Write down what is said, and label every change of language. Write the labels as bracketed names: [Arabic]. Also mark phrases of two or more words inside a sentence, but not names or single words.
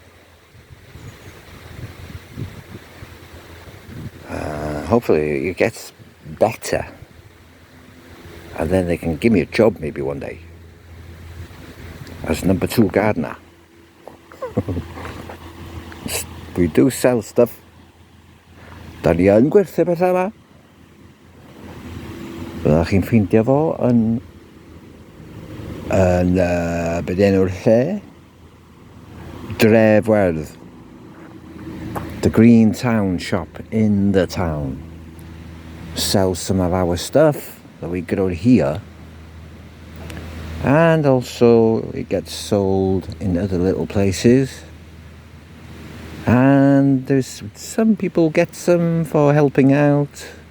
[English] Hopefully it gets better, and then they can give me a job maybe one day as number 2 gardener. We do sell stuff. [Welsh] Da ni yn gwerthu bethau yma. Byddwch chi'n ffeindio fo yn beth enw'r lle? Dref Werdd. [English] The Green Town shop in the town sells some of our stuff that we grow here, and also it gets sold in other little places, and there's some people get some for helping out.